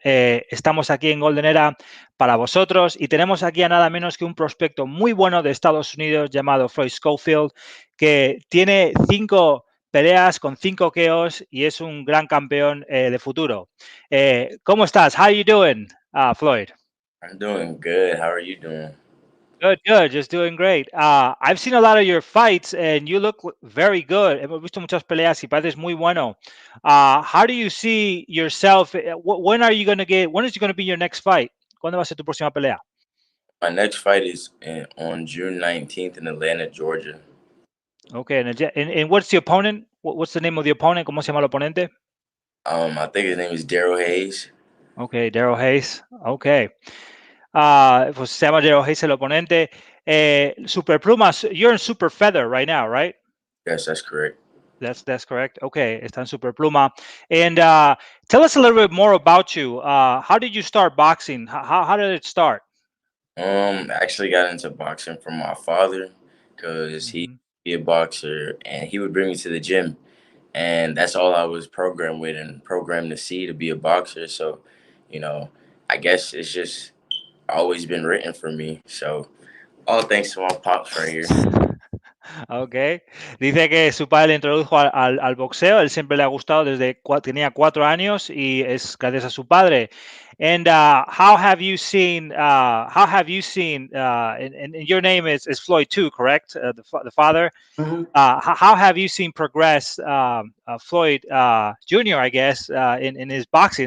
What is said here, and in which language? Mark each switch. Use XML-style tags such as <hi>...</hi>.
<es>Estamos aquí en Golden Era para vosotros y tenemos aquí a nada menos que un prospecto muy bueno de Estados Unidos llamado Floyd Schofield, que tiene 5 peleas con 5 KOs y es un gran campeón de futuro. ¿Cómo estás?</es> <en>How are you doing, Floyd? I'm doing good. How are you doing? Good, good. Just doing great. I've seen a lot of your fights and you look very good.</en> <es>Hemos visto muchas peleas y pareces muy bueno.</es> <en>How do you see yourself? When are you going to when is going to be your next fight?</en> <es>¿Cuándo va a ser tu próxima pelea?</es> <en>My next fight is on June 19th in Atlanta, Georgia. Okay. And what's the opponent? What's the name of the opponent?</en> <es>¿Cómo se llama el oponente?</es> <en>I think his name is Daryl Hayes. Okay, Daryl Hayes. Okay.</en> <es>Pues se llama Daryl Hayes el oponente.</es> <en>Super Plumas, you're in Super Feather right now, right? Yes, that's correct. That's correct.</en> <es>Okay, está en Super Pluma.</es> <en>And tell us a little bit more about you. How did you start boxing? How did it start? Actually got into boxing from my father because he Mhm. be a boxer and he would bring me to the gym, and that's all I was programmed with and programmed to see to be a boxer. So, you know, I guess it's just always been written for me. So, all thanks to my pops right here. Okay.</en> <es>Dice que su padre le introdujo al boxeo. Él siempre le ha gustado desde tenía 4 años y es gracias a su padre.</es> <en>And how have you seen? And your name is Floyd too, correct? The father. Mhm. How have you seen progress, Floyd Jr., I guess, in his boxing?</en>